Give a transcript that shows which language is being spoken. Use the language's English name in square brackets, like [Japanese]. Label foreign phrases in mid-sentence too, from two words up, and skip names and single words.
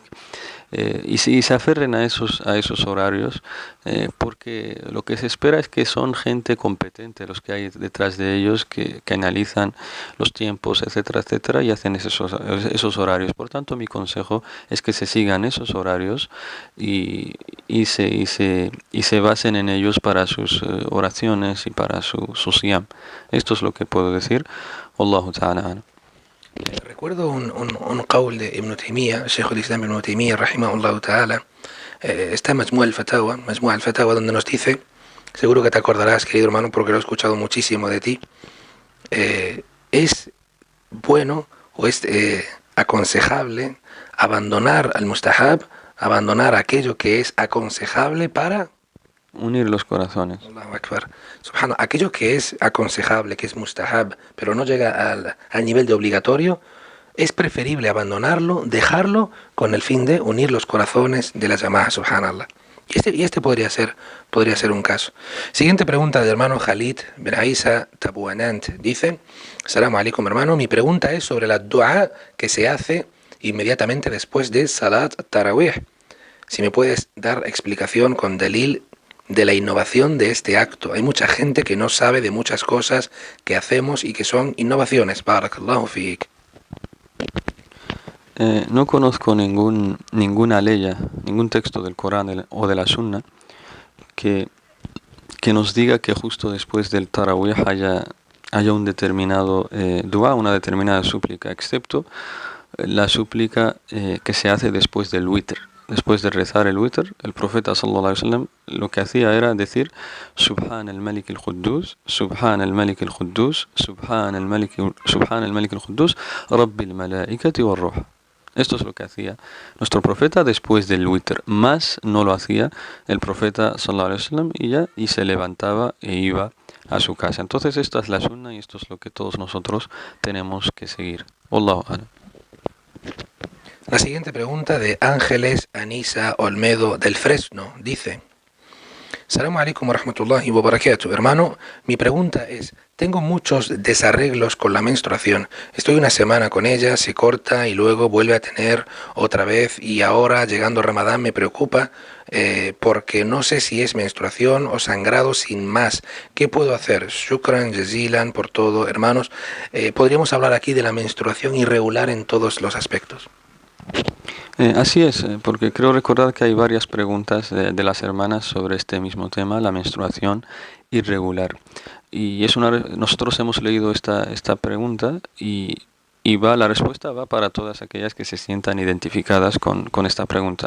[Spanish] Y se aferren a esos horarios, porque lo que se espera es que son gente competente los que hay detrás de ellos, que analizan los tiempos, etcétera, etcétera, y hacen esos horarios. Por tanto, mi consejo es que se sigan esos horarios y se basen en ellos para sus oraciones y para su siyam. Esto es lo que puedo decir. [Arabic] والله تعالى. [Spanish] Recuerdo un qawl de Ibn Taymiyyah, Shaykh al-Islam Ibn Taymiyyah, [Arabic] رحمه الله تعالى, [Spanish] está en Majmu' al-Fatawa, donde nos dice, seguro que te acordarás, querido hermano, porque lo he escuchado muchísimo de ti, es bueno o es aconsejable abandonar al mustahab, abandonar aquello que es aconsejable para unir los corazones. [Arabic] الله أكبر. سبحان الله, [Spanish] aquello que es aconsejable, que es mustahab, pero no llega al nivel de obligatorio, es preferible abandonarlo, dejarlo, con el fin de unir los corazones de la llamada, subhanallah. Y este podría ser un caso. Siguiente pregunta del hermano Khalid Ben Aisa Tabuanant. [Arabic] Dice: السلام عليكم, [Spanish] hermano. Mi pregunta es sobre la dua que se hace inmediatamente después de [Arabic] صلاة التراويح. [Spanish] Si me puedes dar explicación con dalil de la innovación de este acto. Hay mucha gente que no sabe de muchas cosas que hacemos y que son innovaciones. [Arabic] بارك الله فيك. [Spanish] No conozco ninguna ley, ningún texto del Corán o de la Sunna que nos diga que justo después del Tarawih haya un determinado dua, una determinada súplica, excepto la súplica que se hace después del witr. Después de rezar el witr, el profeta [Arabic] صلى الله عليه وسلم [Spanish] lo que hacía era decir: [Arabic] سبحان الملك القدوس، سبحان الملك القدوس، سبحان الملك القدوس، رب الملائكة والروح. [Spanish] Esto es lo que hacía nuestro profeta después del witr. Más no lo hacía el profeta [Arabic] صلى الله عليه وسلم [Spanish] y se levantaba e iba a su casa. Entonces esta es la sunna y esto es lo que todos nosotros tenemos que seguir. [Arabic] والله أعلم. [Spanish] La siguiente pregunta de Ángeles Anisa Olmedo del Fresno dice: [Arabic] السلام عليكم ورحمة الله وبركاته. [Spanish] Hermano, mi pregunta es: tengo muchos desarreglos con la menstruación. Estoy una semana con ella, se corta y luego vuelve a tener otra vez, y ahora llegando Ramadán me preocupa porque no sé si es menstruación o sangrado sin más. ¿Qué puedo hacer? [Arabic] شكرا جزيلا [Spanish] por todo, hermanos. Podríamos hablar aquí de la menstruación irregular en todos los aspectos. Así es, porque creo recordar que hay varias preguntas de las hermanas sobre este mismo tema, la menstruación irregular. Y nosotros hemos leído esta pregunta y la respuesta va para todas aquellas que se sientan identificadas con esta pregunta.